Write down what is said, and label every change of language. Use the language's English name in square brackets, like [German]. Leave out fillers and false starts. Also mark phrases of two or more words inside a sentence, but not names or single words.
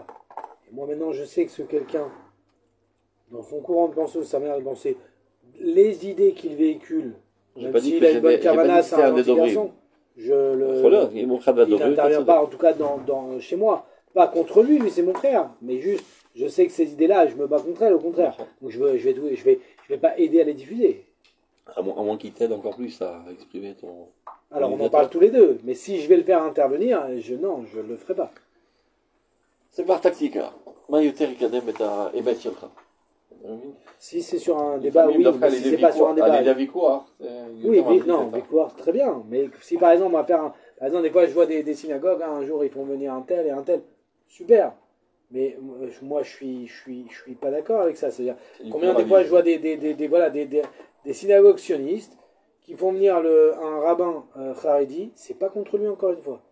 [French] Et moi, maintenant, je sais que ce quelqu'un, dans son courant de pensée, sa manière de penser, les idées qu'il véhicule, même s'il a une bonne cavana, c'est un petit garçon, il n'intervient pas, en tout cas, chez moi. Pas contre lui, mais c'est mon frère. Mais juste, je sais que ces idées-là, je me bats contre elles, au contraire. Donc je vais pas aider à les diffuser. À moins qu'il t'aide encore plus à exprimer Alors on en parle tous les deux, mais si je vais le faire intervenir, non, je le ferai pas. [Hebrew] זה כבר טקטיקה. מה יותר יקדם את האמת שלך? [French] Si c'est sur un débat, oui, [Hebrew] לפעמים [French] mais si c'est pas sur un débat. [Hebrew] על ידי הוויכוח, [French] Oui, non, victoire, très bien. Mais si par exemple, on va faire par exemple, des fois, je vois des synagogues, hein, un jour, ils font venir un tel et un tel. Super. Mais moi, je suis pas d'accord avec ça. C'est-à-dire, combien des fois, je vois des synagogues sionistes qui font venir un rabbin Haredi, c'est pas contre lui, encore une fois.